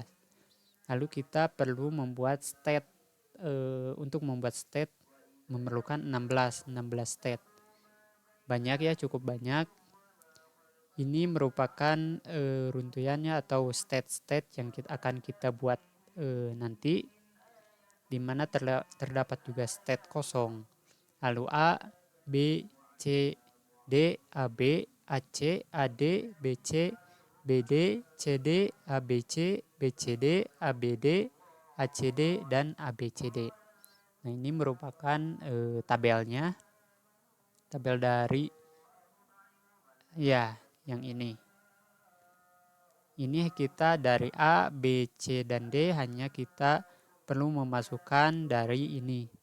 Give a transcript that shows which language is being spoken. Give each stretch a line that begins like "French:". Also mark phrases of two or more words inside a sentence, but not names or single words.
Indonesian: Lalu kita perlu membuat state. Untuk membuat state memerlukan 16 state. Banyak ya, cukup banyak. Ini merupakan runtutannya atau state-state yang akan kita buat nanti, di mana terdapat juga state kosong. Lalu A, B, C, D, AB, AC, AD, BC, BD, CD, ABC, BCD, ABD, ACD, dan ABCD. Nah, ini merupakan tabelnya. tabel dari ya yang ini. Ini kita dari A, B, C, dan D hanya kita perlu memasukkan dari ini.